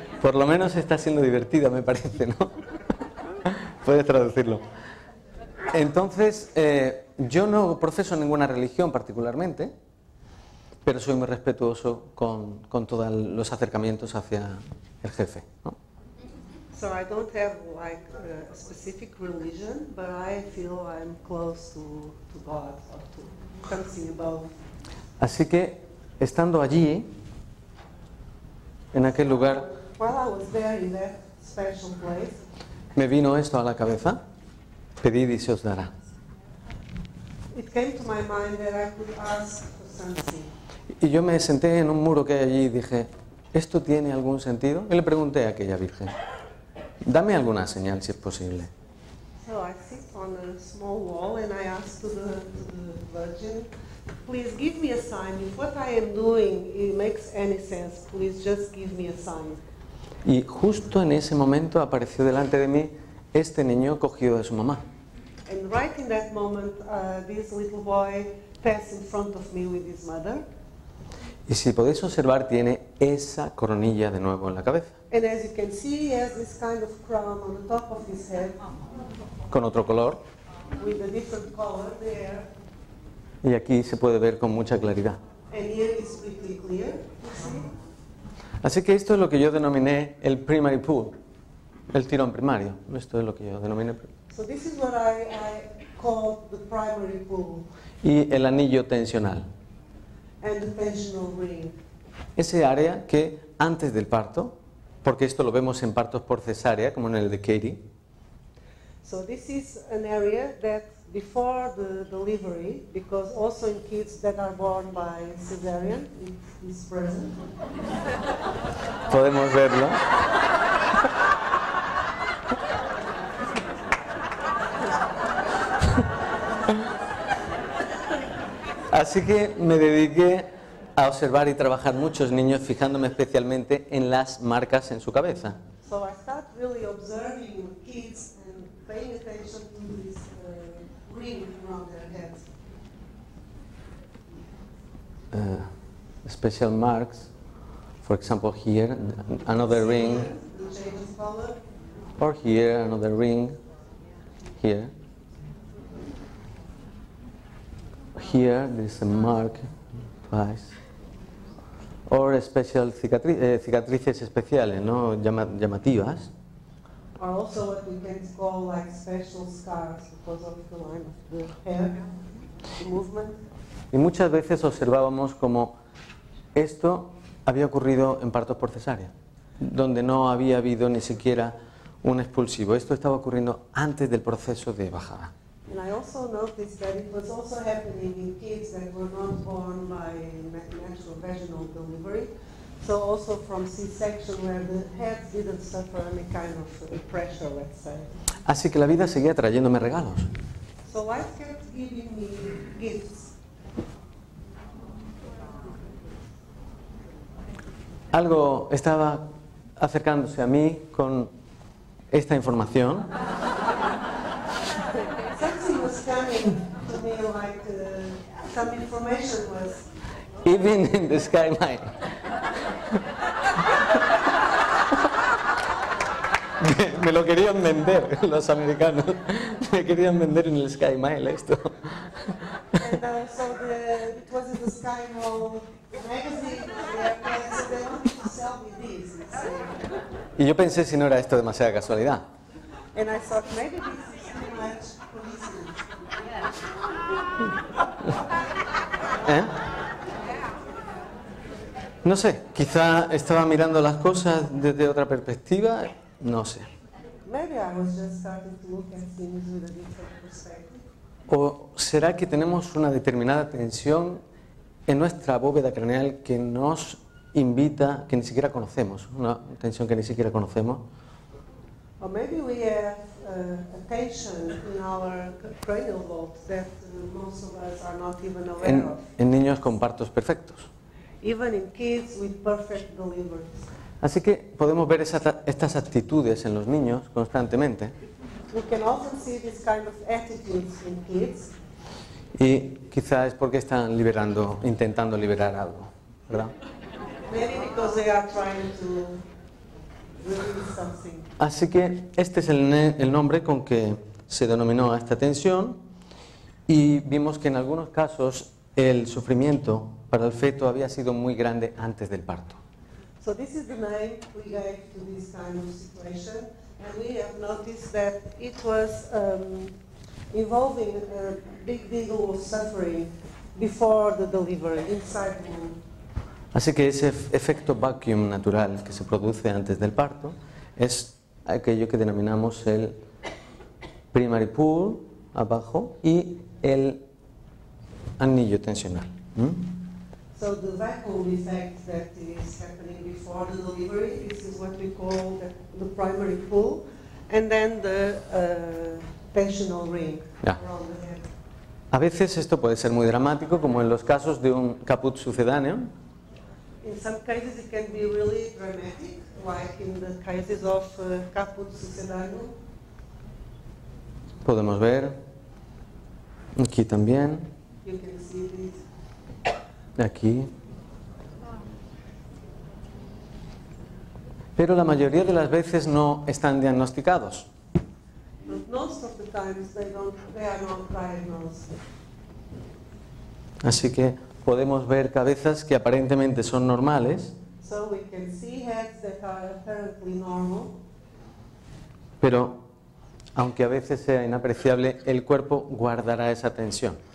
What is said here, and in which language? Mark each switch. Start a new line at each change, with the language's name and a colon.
Spanish: por lo menos está siendo divertida, me parece, ¿no? Puedes traducirlo. Entonces, yo no profeso ninguna religión particularmente, pero soy muy respetuoso con todos los acercamientos hacia el jefe, ¿no?
English: So I don't have like a specific religion, but I feel I'm close to God or to something above.
Spanish: Así que, estando allí, en aquel lugar,
English: While I was there in that special place,
Spanish: me vino esto a la cabeza: pedid y se os dará.
English: it came to my mind that I could ask for something.
Spanish: Y yo me senté en un muro que hay allí y dije, ¿esto tiene algún sentido? Y le pregunté a aquella virgen, dame alguna señal si es posible.
English: So I sit on a small wall and I ask to the Virgin, please give me a sign. If what I am doing it makes any sense, please just give me a sign.
Spanish: Y justo en ese momento apareció delante de mí este niño cogido de su mamá.
English: And right in that moment, this little boy passed in front of me with his mother.
Spanish: Y si podéis observar, tiene esa coronilla de nuevo en la cabeza,
English: And as you can see, he has this kind of crown on the top of his head
Spanish: con otro color.
English: with a different color there.
Spanish: Y aquí se puede ver con mucha claridad.
English: And here is pretty clear, you see.
Spanish: Así que esto es lo que yo denominé el primary pull, el tirón primario. Esto es lo que yo denominé.
English: So this is what I call the primary pull
Spanish: Y el anillo tensional.
English: and the tensional ring.
Spanish: Ese área que antes del parto, porque esto lo vemos en partos por cesárea, como en el de Katie,
English: So this is an area that before the delivery, because also in kids that are born by cesarean, it is present.
Spanish: podemos verlo. Así que me dediqué a observar y trabajar muchos niños, fijándome especialmente en las marcas en su cabeza.
English: So I start really observing kids and paying attention to this ring around their heads. Special marks, for example here, another ring, The change of color. or here, another ring, here. Here, there's a mark, twice. Or special
Spanish: cicatrices especiales, ¿no? Llamativas.
English: Or also what we can call like special scars because of the line of the hair, the movement.
Spanish: Y muchas veces observábamos como esto había ocurrido en partos por cesárea, donde no había habido ni siquiera un expulsivo. Esto estaba ocurriendo antes del proceso de bajada.
English: And I also noticed that it was also happening in kids that were not born by natural vaginal delivery. So also from C-section where the heads didn't suffer any kind of pressure, let's say.
Spanish: Así que la vida seguía trayéndome regalos.
English: So life kept giving me gifts.
Spanish: Algo estaba acercándose a mí con esta información.
English: Something was coming to me like some information was. Even in the skyline.
Spanish: Me lo querían vender los americanos. Me querían vender en el Sky Mile esto.
English: And so it was in the Sky Mall magazine on the airplane, so they wanted to sell me this.
Spanish: Y yo pensé si no era esto demasiada casualidad.
English: And I thought maybe this is too much coincidence. ¿Eh?
Spanish: No sé, quizá estaba mirando las cosas desde otra perspectiva, no sé.
English: Maybe I was just starting to look at things with a different perspective.
Spanish: ¿O será que tenemos una determinada tensión en nuestra bóveda craneal que nos invita, que ni siquiera conocemos, una tensión que ni siquiera conocemos?
English: Or maybe we have a tension in our cranial lobes that most of us are not even aware of.
Spanish: En niños con partos perfectos.
English: Even in kids with perfect deliveries.
Spanish: Así que podemos ver estas actitudes en los niños constantemente.
English: We can often see this kind of attitudes in kids.
Spanish: Y quizá es porque están intentando liberar algo, ¿verdad?
English: Maybe because they are trying to release something.
Spanish: Así que este es el nombre con que se denominó a esta tensión, y vimos que en algunos casos el sufrimiento para el feto había sido muy grande antes del parto.
English: So this is the name we gave to this kind of situation, and we have noticed that it was involving a big deal of suffering before the delivery, inside the womb.
Spanish: Así que ese efecto vacuum natural que se produce antes del parto es aquello que denominamos el primary pool abajo y el anillo tensional.
English: So the vacuum effect that is happening before the delivery, this is what we call the primary pool, and then the tensional ring around the head.
Spanish: A veces esto puede ser muy dramático, como en los casos de un caput sucedáneo.
English: In some cases it can be really dramatic, like in the cases of caput sucedáneo.
Spanish: Podemos ver aquí también,
English: You can see this.
Spanish: aquí. Pero la mayoría de las veces no están diagnosticados.
English: But most of the times they are not diagnosed.
Spanish: Así que podemos ver cabezas que aparentemente son normales,
English: So we can see heads that are apparently normal,
Spanish: pero aunque a veces sea inapreciable, el cuerpo guardará esa tensión.